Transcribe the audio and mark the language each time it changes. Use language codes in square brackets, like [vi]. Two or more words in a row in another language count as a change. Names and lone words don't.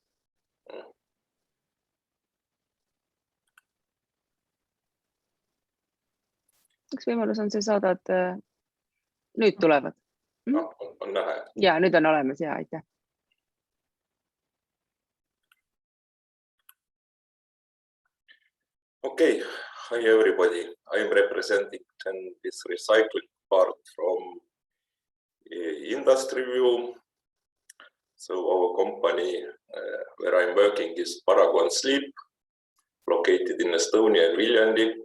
[et] Üks võimalus on see saada, et nüüd tulevad. No, on näha. Ja, nüüd on olemas, ja, aitäh. [en] Okay, hi everybody. I am representing this recycling part from industry view. So our company where I'm working is Paragon Sleep, located in Estonia and Viljandi.